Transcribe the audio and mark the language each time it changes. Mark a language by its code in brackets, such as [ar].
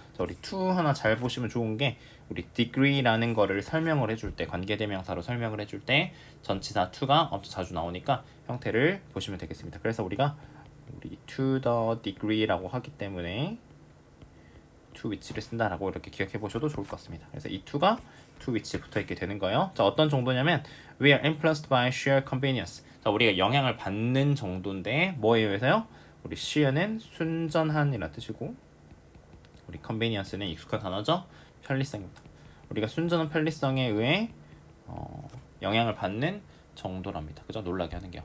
[ko] 자, 우리 to 하나 잘 보시면 좋은 게 우리 degree라는 거를 설명을 해줄 때, 관계대명사로 설명을 해줄 때 전치사 to가 엄청 자주 나오니까 형태를 보시면 되겠습니다. 그래서 우리가 to the degree라고 하기 때문에 to which를 쓴다라고 이렇게 기억해 보셔도 좋을 것 같습니다. 그래서 이 to가 to which 붙어 있게 되는 거예요. 자, 어떤 정도냐면 [en] we are influenced by sheer convenience. [ko] 자, 우리가 영향을 받는 정도인데 뭐에 의해서요? 우리 sheer는 순전한이라는 뜻이고, 우리 convenience는 익숙한 단어죠. 편리성입니다. 우리가 순전한 편리성에 의해 영향을 받는 정도랍니다. 그죠? 놀라게 하는 게요.